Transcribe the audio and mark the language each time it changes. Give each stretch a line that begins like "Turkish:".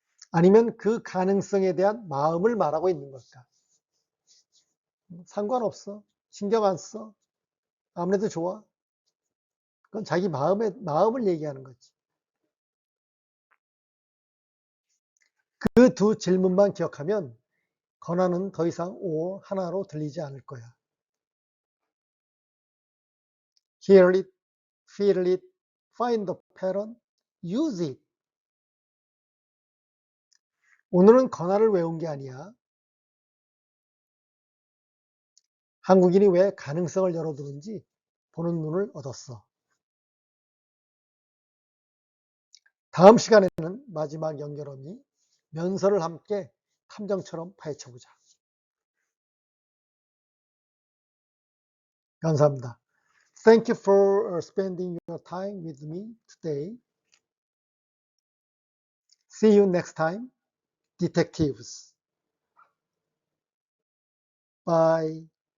Korean: 아니면 그 가능성에 대한 마음을 말하고 있는 걸까? 상관없어. 신경 안 써. 아무래도 좋아. 그건 자기 마음을 얘기하는 거지. 그 두 질문만 기억하면 권한은 더 이상 or 하나로 들리지 않을 거야.
English: Hear it, feel it, find the pattern, use it.
Korean: 오늘은 권한을 외운 게 아니야. 한국인이 왜 가능성을 열어두는지 보는 눈을 얻었어. 다음 시간에는 마지막 연결어미 면서를 함께 탐정처럼 파헤쳐보자. 감사합니다.
English: Thank you for spending your time with me today. See you next time, detectives. Bye.